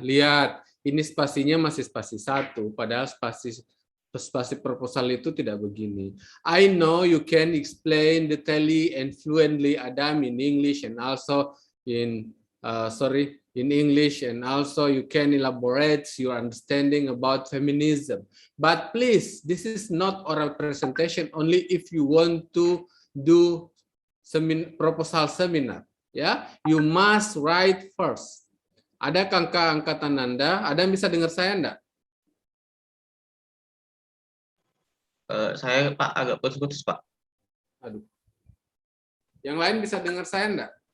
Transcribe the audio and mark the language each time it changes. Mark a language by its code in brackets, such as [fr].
[id] Lihat, ini spasinya masih spasi 1, padahal spasi proposal itu tidak begini. [en] I know you can explain detailedly and fluently, Adam, in English and also in English, and also you can elaborate your understanding about feminism. But please, this is not oral presentation only if you want to do proposal seminar. Ya, you must write first. [id] Ada angkatan Anda? Ada yang bisa dengar saya enggak? Saya, Pak, agak putus-putus, Pak. Aduh. Yang lain bisa dengar saya enggak?